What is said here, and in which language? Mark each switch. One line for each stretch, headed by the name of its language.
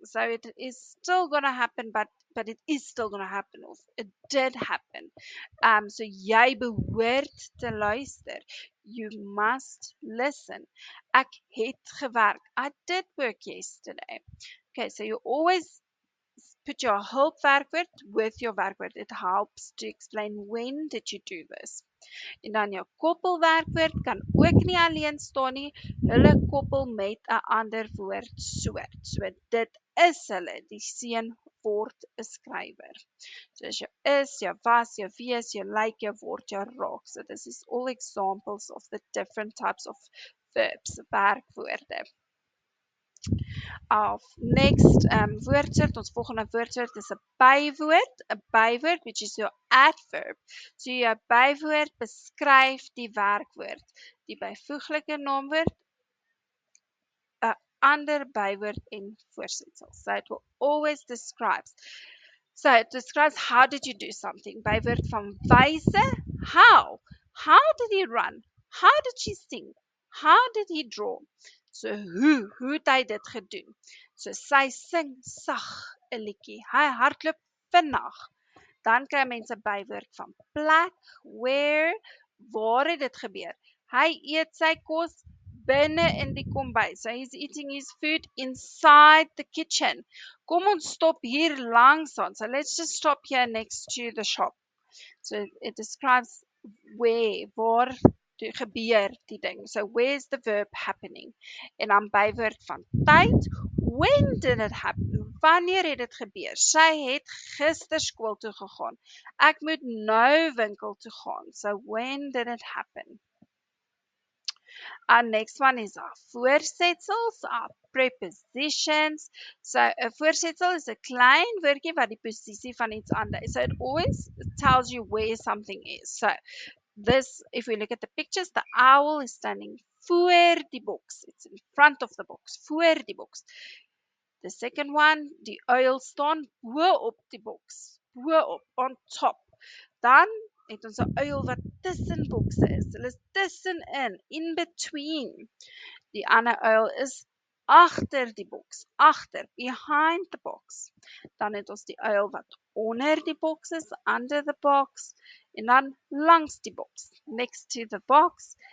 English: So it is still going to happen, but it is still going to happen. Of it did happen.
Afrikaans: So jy behoort te luister.
English: You must listen.
Afrikaans: Ek het gewerk.
English: I did work yesterday. Okay, so you always put your hulpwerkwoord with your werkwoord. It helps to explain when did you do this.
Afrikaans: En dan jou koppelwerkwoord kan ook nie alleen staan nie. Hulle koppel met 'n ander woordsoort. So dit is hulle. Die seun word 'n skrywer. So as jou is, jou was, jou wees, jou lyk, jou word, jou raak.
English: So this is all examples of the different types of verbs, werkwoorde.
Afrikaans: Next woordsoort, ons volgende woordsoort is 'n bywoord.
English: 'n Bywoord, which is your adverb.
Afrikaans: So jou bywoord beskryf die werkwoord. Die byvoeglike naamwoord, 'n ander bywoord en voorsetsel.
English: So it will always describe. So it describes how did you do something. Bywoord van wyse, how. How did he run? How did she sing? How did he draw?
Afrikaans: So hoe het hy dit gedoen? So sy sing sag 'n liedjie. Hy hardloop vinnig. Dan kry mense bywoord van plek, where, waar het dit gebeur? Hy eet sy kos binne in die kombuis.
English: So he's eating his food inside the kitchen.
Afrikaans: Kom ons stop hier langs aan.
English: So let's just stop here next to the shop. So it describes where,
Afrikaans: waar gebeur die ding.
English: So where's the verb happening?
Afrikaans: En dan bywoord van tyd.
English: When did it happen?
Afrikaans: Wanneer het dit gebeur? Sy het gister skool toe gegaan. Ek moet nou winkel toe gaan.
English: So when did it happen? Our next one is our voorsetsels, our prepositions.
Afrikaans: So 'n voorsetsel is 'n klein woordjie wat die posisie van iets aandui.
English: So it always tells you where something is. So this, if we look at the pictures, the owl is standing
Afrikaans: voor die
English: box. It's in front of the box,
Afrikaans: voor die
English: box. The second one,
Afrikaans: die uil staan bo op die box, bo op,
English: on top.
Afrikaans: Dan het ons 'n uil wat tussen bokse is. Hulle is tussenin,
English: in between.
Afrikaans: Die ander uil is agter die boks, agter,
English: behind the box.
Afrikaans: Dan het ons die uil wat onder die boks is,
English: under the box.
Afrikaans: En dan langs die boks,
English: next to the box.